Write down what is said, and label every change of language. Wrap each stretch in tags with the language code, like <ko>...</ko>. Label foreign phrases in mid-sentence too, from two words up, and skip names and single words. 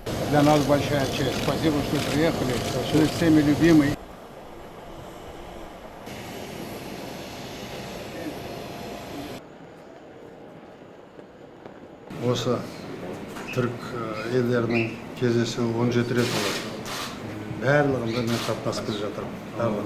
<ru>Для нас большая честь. Спасибо, что приехали. Вы всеми любимый.</ru> <kk>Осы түрік елдерінің кездесуі 17 рет болады. Барлығында мен қатынасып келе жатырмын.</kk>